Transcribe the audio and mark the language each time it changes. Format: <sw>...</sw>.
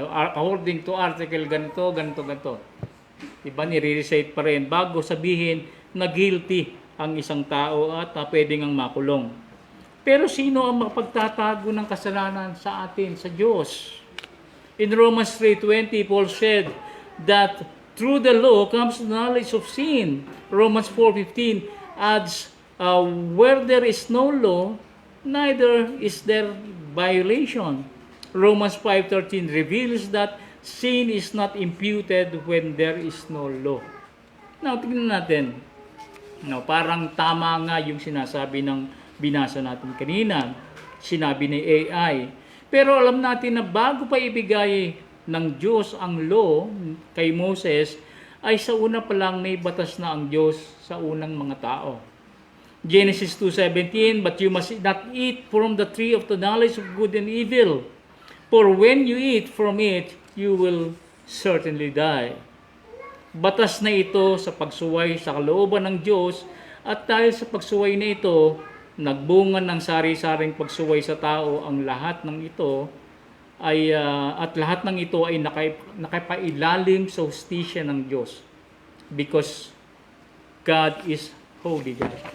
<en>According to article</en> <tl>ganito. Di ba? Nire-recite pa rin bago sabihin na guilty ang isang tao at pwedeng ang makulong. Pero sino ang mapagtatago ng kasalanan sa atin, sa Diyos?</tl> <en>In Romans 3:20, Paul said that through the law comes knowledge of sin. Romans 4:15 adds, where there is no law, neither is there violation. Romans 5:13 reveals that sin is not imputed when there is no law.</en> <tl>Now, tingnan natin. Now, parang tama nga yung sinasabi ng binasa natin kanina. Sinabi ni AI. Pero alam natin na bago pa ibigay ng Diyos ang law kay Moses, ay sa una pa lang may batas na ang Diyos sa unang mga tao.</tl> <en>Genesis 2:17, but you must not eat from the tree of the knowledge of good and evil, for when you eat from it, you will certainly die.</en> <tl>Batas na ito sa pagsuway sa kalooban ng Diyos, at dahil sa pagsuway na ito, nagbunga ng sari-saring pagsuway sa tao ang lahat ng ito ay at lahat ng ito ay nakapailalim sa hustisya ng Diyos,</tl> <en>because God is holy God.</en>